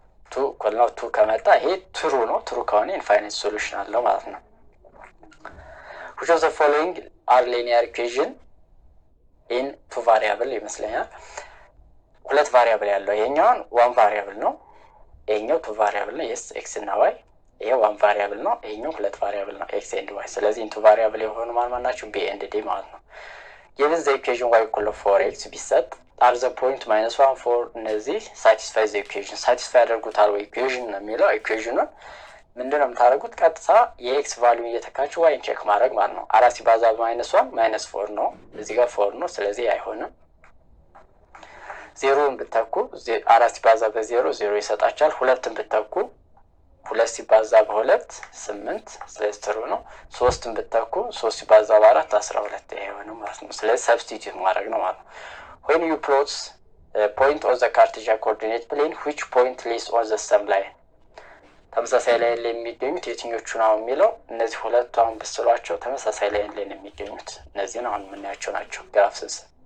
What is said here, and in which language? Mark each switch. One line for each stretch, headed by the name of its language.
Amharic: 2 እኩል ነው 2 ከመጣ ይሄ ትሩ ነው። ትሩ ከሆነ ኢንፋይናይት ሶሉሽን አለው ማለት ነው።
English: which of the following are linear equation in two variable
Amharic: ይመስለኛል። ሁለት ቫሪያብል ያለው ይሄኛው ዋን ቫሪያብል ነው፣ ይሄኛው ቱ ቫሪያብል ነው። yes x እና y። ይሄ ዋን ቫሪያብል ነው፣ ይሄኛው ሁለት ቫሪያብል ነው x and y። ስለዚህ ኢንቱ ቫሪያብል የሆኑ ማን ናቸው?
English: b and d
Amharic: ማለት ነው።
English: given the equation y equal to 4x ቢሰጥ are the point minus 1 4 እነዚህ satisfy the equation satisfy
Amharic: ያደርጉታል ወይ
English: equation ነው የሚለው።
Amharic: equationን ምንድነው የምታደርጉት? ቀጥታ የኤክስ ቫልዩ እየተካችሁ ዋይን ቼክ ማድረግ ማለት ነው። 4 ሲባዛ በማይነስ 1 ማይነስ 4 ነው፣ እዚህ ጋር 4 ነው። ስለዚህ አይሆንም። 0ን ብትተኩ 4 ሲባዛ በ0 0 ይሰጣቻል። 2ን ብትተኩ 2 ሲባዛ በ2 8 ስለዚህ ትሩ ነው። 3ን ብትተኩ 3 ሲባዛ በ4 12 አይሆንም ማለት ነው። ስለዚህ ሰብስቲቲዩት ማድረግ ነው ማለት ነው።
English: when you plot point on the Cartesian coordinate plane which point lies on the same line
Amharic: ተመሳሳይ ላይን ላይ የሚገኙት የትኞቹ ነው የሚለው እነዚህ ሁለቱ አሁን ብስሏቸው ተመሳሳይ ላይን ላይ የሚገኙት እነዚህ ነው አሁን የምናያቸው ናቸው ግራፍ ስንስ።